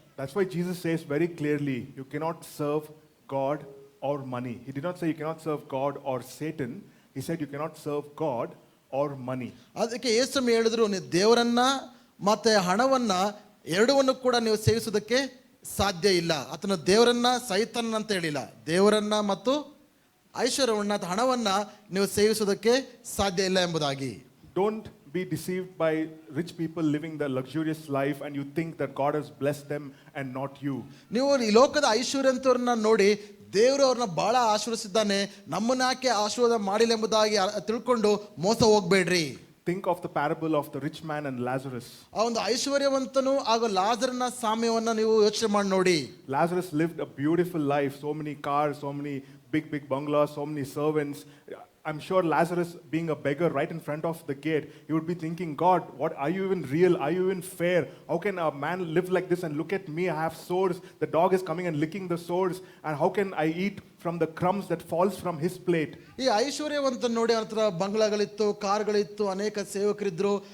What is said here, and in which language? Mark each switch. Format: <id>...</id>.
<en>That's why Jesus says very clearly, you cannot serve God or money. He did not say you cannot serve God or Satan. He said you cannot serve God or money.</en> <kn>ಅದಕ್ಕೆ ಯೇಸು ಹೇಳಿದ್ರು, ನೀವು ದೇವರನ್ನ ಮತ್ತೆ ಹಣವನ್ನ ಎರಡವನ್ನು ಕೂಡ ನೀವು ಸೇವಿಸೋದಕ್ಕೆ ಸಾಧ್ಯ ಇಲ್ಲ. ಆತನು ದೇವರನ್ನ ಸೈತಾನನ ಅಂತ ಹೇಳಿಲ್ಲ, ದೇವರನ್ನ ಮತ್ತು ಐಶ್ವರ್ಯವನ್ನ ಹಣವನ್ನ ನೀವು ಸೇವಿಸೋದಕ್ಕೆ ಸಾಧ್ಯ ಇಲ್ಲ ಎಂಬುದಾಗಿ.</kn> <en>Don't be deceived by rich people living the luxurious life and you think that God has blessed them and not you.</en> <kn>ನೀವು ಈ ಲೋಕದ ಐಶ್ವರ್ಯಂತವ್ರನ್ನ ನೋಡಿ ದೇವರು ಅವ್ರನ್ನ ಬಹಳ ಆಶೀರ್ವದಿಸಿದ್ದಾನೆ, ನಮ್ಮನ್ನ ಯಾಕೆ ಆಶೀರ್ವಾದ ಮಾಡಿಲ್ಲ ಎಂಬುದಾಗಿ ತಿಳ್ಕೊಂಡು ಮೋಸ ಹೋಗ್ಬೇಡ್ರಿ.</kn> <en>Think of the parable of the rich man and Lazarus.</en> <kn>ಆ ಒಂದು ಐಶ್ವರ್ಯವಂತನು ಹಾಗೂ ಲಾಜರನ ಸಾಮ್ಯವನ್ನ ನೀವು ಯೋಚನೆ ಮಾಡಿ ನೋಡಿ.</kn> <en>Lazarus lived a beautiful life, so many cars, so many big bungalows, so many servants. I'm sure Lazarus, being a beggar right in front of the gate, he would be thinking, God, what are you even real? Are you even fair? How can a man live like this? And look at me, I have sores. The dog is coming and licking the sores. And how can I eat from the crumbs that falls from his plate?</en> <kn>ಈ ಐಶ್ವರ್ಯವಂತ ನೋಡಿ ಅವ್ರ ಹತ್ರ ಬಂಗ್ಲಾಗಳಿತ್ತು, ಕಾರ್ಗಳಿತ್ತು, ಅನೇಕ ಸೇವಕರಿದ್ರು.</kn>